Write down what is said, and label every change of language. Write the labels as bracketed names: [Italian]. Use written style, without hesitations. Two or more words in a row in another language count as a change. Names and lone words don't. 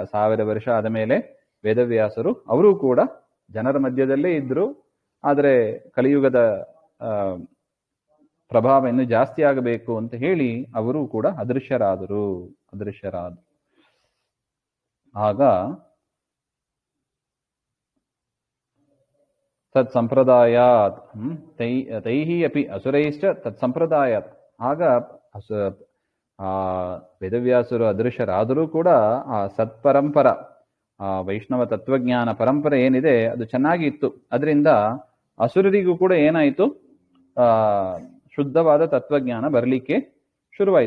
[Kannada] 1000 ವರ್ಷ ಆದ ಮೇಲೆ ವೇದವ್ಯಾಸರು ಅವರು ಕೂಡ ಜನರ ಮಧ್ಯದಲ್ಲೇ ಇದ್ರು. ಆದರೆ ಕಲಿಯುಗದ ಪ್ರಭಾವ ಇನ್ನು ಜಾಸ್ತಿ ಆಗಬೇಕು ಅಂತ ಹೇಳಿ ಅವರು ಕೂಡ ಅದೃಶ್ಯರಾದರು. [Sanskrit] ಆಗ ತತ್ ಸಂಪ್ರದಾಯಾತ್ ತೈಹಿ ಅಪಿ ಅಸುರೈಶ್ಚ ತತ್ ಸಂಪ್ರದಾಯಾತ್. [Kannada] ಆಗ ವೇದವ್ಯಾಸರು ಅದೃಶ್ಯರಾದರೂ ಕೂಡ ಆ ಸತ್ಪರಂಪರ, ಆ ವೈಷ್ಣವ ತತ್ವಜ್ಞಾನ ಪರಂಪರೆ ಏನಿದೆ ಅದು ಚೆನ್ನಾಗಿ ಇತ್ತು. ಅದರಿಂದ ಅಸುರರಿಗೂ ಕೂಡ ಏನಾಯಿತು? ಶುದ್ಧವಾದ ತತ್ವಜ್ಞಾನ ಬರಲಿಕ್ಕೆ ಶುರುವಾಯಿತು.